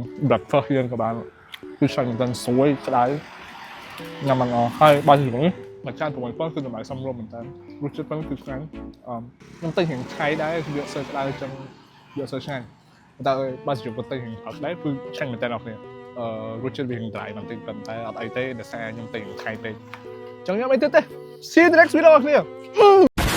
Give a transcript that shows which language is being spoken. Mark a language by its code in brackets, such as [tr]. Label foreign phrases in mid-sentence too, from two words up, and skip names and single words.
[km] breakfast យើងក៏បានគឺឆ្ងាញ់មែនតើស្រួយក្តៅញ៉ាំមិនអស់ហើយបាយជ្រូកនេះមួយចាន6000គឺតម្លៃសមរម្យមែនតើរសជាតិប៉ុណ្ណឹងគឺឆ្ងាញ់ខ្ញុំទិញរៀងឆៃដែរគឺយកសើក្តៅចឹងយកសើឆ្ងាញ់តែបាយជ្រូកក៏ទិញរៀងហឹកដែរគឺឆ្ងាញ់មែនតើដល់គ្នារសជាតិវារៀង dry បន្តិចប៉ុន្តែអត់អីទេដោយសារខ្ញុំទិញឆៃពេកចឹងញ៉ាំអីទៀតទេ [en] See you in the next video [km] អ្នកគ្នា